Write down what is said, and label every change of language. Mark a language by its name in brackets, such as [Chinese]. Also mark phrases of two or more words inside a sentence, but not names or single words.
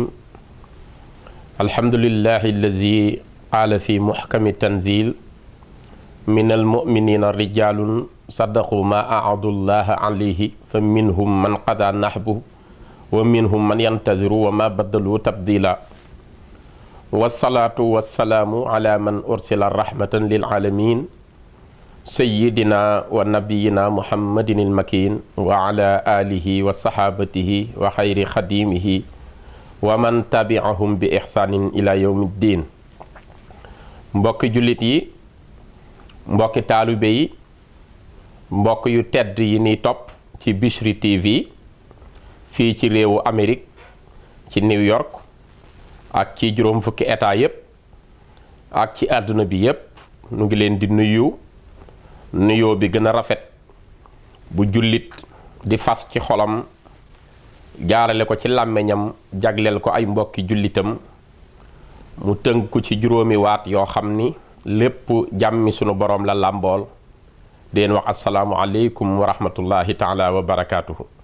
[Arabic] الحمد لله الذي قال في محكم التنزيل من المؤمنين رجال صدقوا ما أعاهدوا الله عليه فمنهم من قضى نحبه ومنهم من ينتظر وما بدلوا تبديلا والصلاة والسلام على من أرسل رحمة للعالمين سيدنا ونبينا محمد المكين وعلى آله وصحابته وخير خديمه ومن تبعهم بإحسان إلى يوم الدين. [Wolof] mbokki jullit yi, mbokki taalibe yi, mbokk yu tedd yi ni topp ci Bichri TV fii ci réewu Amérique ci New York ak ci juróom fukki état yépp ak ci àdduna bi yépp nu ngi leen di nuyu nuyoo bi gën a rafet bu jullit di fas ci xolam jaarale ko ci làmmiñam jagleel ko ay mbokki jullitam mu tënku ci juróomi waat yoo xam ni lépp jàmmi sunu boroom la làmbool deen wax [Arabic] السلام عليكم ورحمة الله تعالى وبركاته.